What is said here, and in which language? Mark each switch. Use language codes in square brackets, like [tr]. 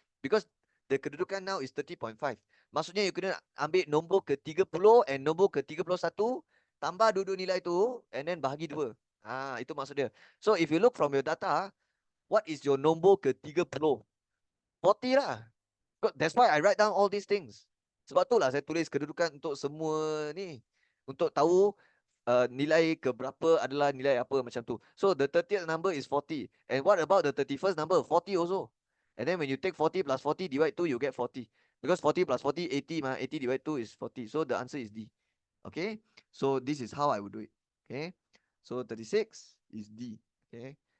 [en] Because the [ms] kedudukan [en] now is 30.5. [ms] Maksudnya you kena ambil nombor ke-30 [en] and nombor [ms] ke-31, tambah dua-dua nilai tu [en] and then [ms] bahagi 2. Itu maksud dia. [en] So if you look from your data, what is your [ms] nombor ke-30? 40 lah. [en] That's why I write down all these things. [ms] Sebab itulah saya tulis kedudukan untuk semua ni. Untuk tahu nilai keberapa adalah nilai apa macam tu. [en] So the 30th number is 40. And what about the 31st number? 40 also. And then when you take 40 plus 40 divide 2, you get 40. Because 40 plus 40, 80 [ms] ma. [en] 80 divide 2 is 40. So the answer is D. Okay. So this is how I would do it. Okay. So 36 is D. Okay.